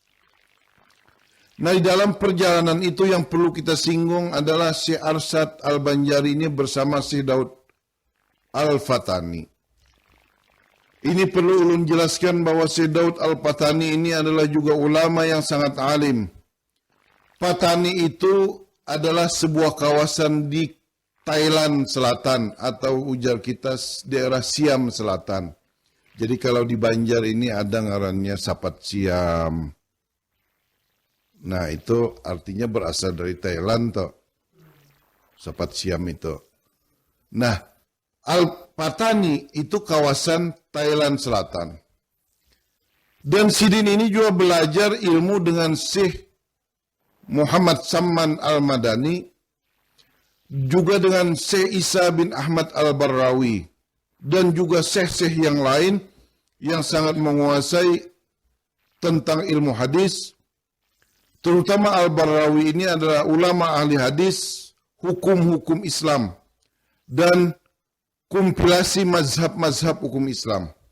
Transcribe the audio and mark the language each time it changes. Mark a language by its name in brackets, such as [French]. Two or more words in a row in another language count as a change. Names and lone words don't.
[Indonesian] Nah di dalam perjalanan itu yang perlu kita singgung adalah Syekh Arsad Al-Banjari ini bersama Syekh Daud Al-Fatani. Ini perlu ulun jelaskan bahwa Syekh Daud Al-Fatani ini adalah juga ulama yang sangat alim. Patani itu adalah sebuah kawasan di Thailand Selatan atau ujar kita daerah Siam Selatan. Jadi kalau di Banjar ini ada ngarannya Sapat Siam. Nah itu artinya berasal dari Thailand toh. Sapat Siam itu. Nah Al-Patani itu kawasan Thailand Selatan. Dan Sidin ini juga belajar ilmu dengan Syekh Muhammad Samman Al-Madani, juga dengan Syekh Isa bin Ahmad Al-Barrawi, dan juga syekh-syekh yang lain yang sangat menguasai tentang ilmu hadis, terutama Al-Barrawi ini adalah ulama ahli hadis, hukum-hukum Islam, dan kompilasi mazhab-mazhab hukum Islam.